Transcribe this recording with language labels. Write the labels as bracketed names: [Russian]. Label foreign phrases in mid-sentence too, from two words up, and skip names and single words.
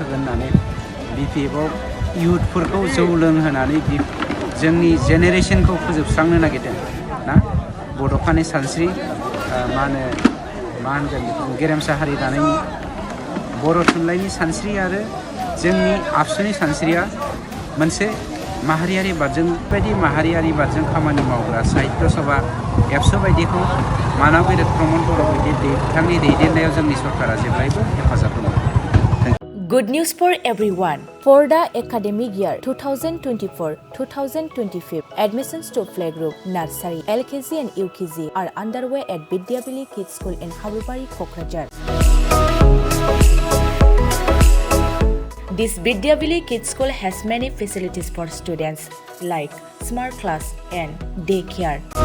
[Bodo] होगोन होननानै बिपिएफआव इयुथफोरखौ जौ लोंहोनानै जोंनि जेनेरेसनखौ फोजोबस्रांनो नागिरदों ना बड'फानि सानस्रि मा होनगोन गेरेमसा हारि दानायनि बर' थुनलाइनि सानस्रि आरो जोंनि आबसुनि सानस्रिया मोनसे माहारियारि बादजों खामानि मावग्रा साहित्य सभा एबसु बायदिखौ मानव गिदिर प्रमद बर' बिथांनि दैदेननायाव जोंनि सरकारा जेब्लायबो हेफाजाब होदों [English] Good news for everyone. For the academic year 2024-2025, admissions to playgroup, nursery, LKG and UKG are underway at Vidyavili Kids School in Habubari, Kokrajhar. This Vidyavili Kids School has many facilities for students like smart class and daycare.